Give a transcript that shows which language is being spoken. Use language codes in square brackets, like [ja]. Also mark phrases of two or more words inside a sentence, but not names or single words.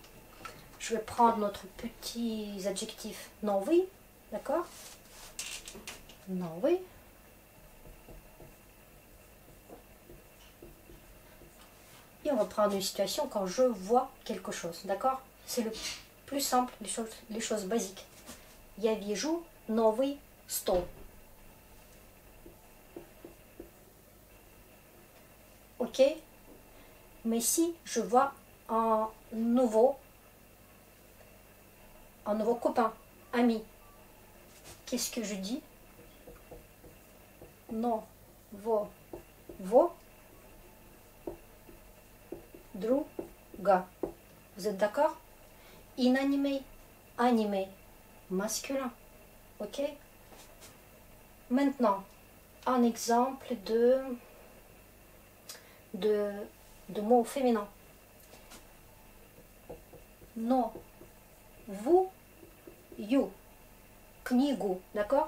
[fr] Je vais prendre notre petit adjectif новый, d'accord? [ru] Новый. [fr] Et on va prendre une situation quand je vois quelque chose, d'accord? C'est le plus simple, les choses basiques. [ru] Я вижу новый стол. [fr] Ok? Mais si je vois un nouveau copain, ami, qu'est-ce que je dis? [ru] Нового друга. [fr] Vous êtes d'accord? Inanimé, animé, masculin. Ok? Maintenant, un exemple de mots féminins. No, vous, you, книгу, d'accord?